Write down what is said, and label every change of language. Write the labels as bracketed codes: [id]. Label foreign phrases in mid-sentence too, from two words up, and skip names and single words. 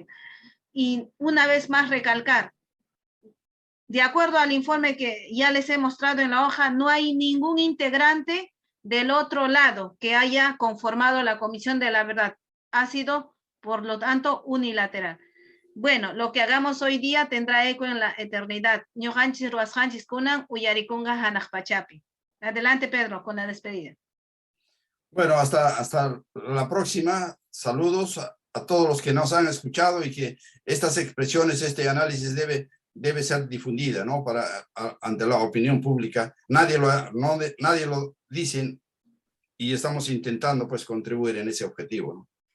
[es] Y una vez más recalcar, de acuerdo al informe que ya les he mostrado en la hoja, no hay ningún integrante del otro lado que haya conformado la Comisión de la Verdad. Ha sido, por lo tanto, unilateral. Bueno, lo que hagamos hoy día tendrá eco en la eternidad. [qu] Ñuqanchis ruwasqanchis kunan uyarikunqa hanaq pachapi. [es] Adelante, Pedro, con la despedida. Bueno, hasta la próxima. Saludos a todos los que nos han escuchado y que estas expresiones, este análisis debe ser difundida, ¿no? Ante la opinión pública. Nadie lo dice y estamos intentando pues contribuir en ese objetivo, ¿no?